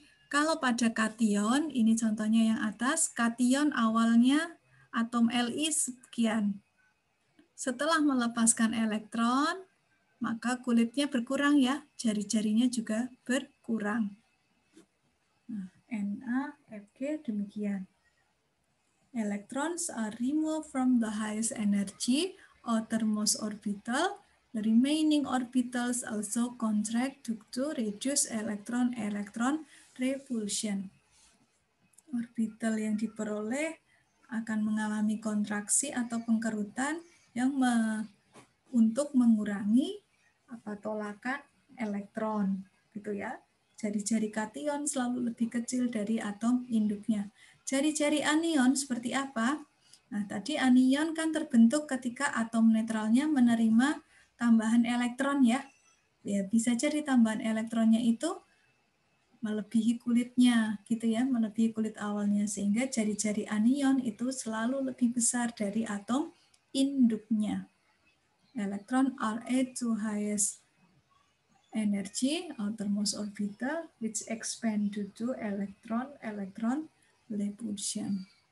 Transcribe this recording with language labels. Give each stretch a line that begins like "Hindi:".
Indonesian: Kalau pada kation, ini contohnya yang atas, kation awalnya atom Li sekian. Setelah melepaskan elektron, maka kulitnya berkurang ya, jari-jarinya juga berkurang. Nah, Na, Fg demikian.
English: Electrons are removed from the highest energy outermost orbital. The remaining orbitals also contract to reduce electron-electron repulsion.
Indonesian: Orbital yang diperoleh akan mengalami kontraksi atau pengkerutan yang untuk mengurangi tolakan elektron, gitu ya. Jari-jari kation selalu lebih kecil dari atom induknya. Jari-jari anion seperti apa? Nah, tadi anion kan terbentuk ketika atom netralnya menerima tambahan elektron ya. Ya, bisa jadi tambahan elektronnya itu melebihi kulitnya gitu ya, melebihi kulit awalnya, sehingga jari-jari anion itu selalu lebih besar dari atom induknya.
English: Electron are at to highest energy outermost orbital which expand due to electron repulsion.